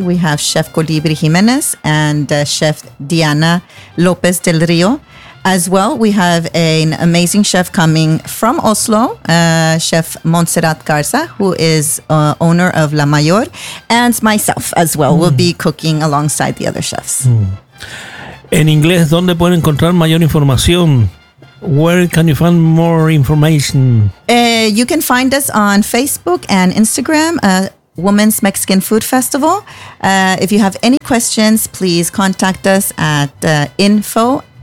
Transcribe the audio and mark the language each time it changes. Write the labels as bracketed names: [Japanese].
[English] We have Chef Colibri Jimenez and Chef Diana Lopez del Rio. As well, we have an amazing chef coming from Oslo, Chef Montserrat Garza, who is owner of La Mayor, and myself as well. We'll be cooking alongside the other chefs. [Spanish] En inglés, ¿dónde pueden encontrar mayor información? [English] Where can you find more information? You can find us on Facebook and Instagram, Women's Mexican Food Festival. If you have any questions, please contact us at info@wmff.no.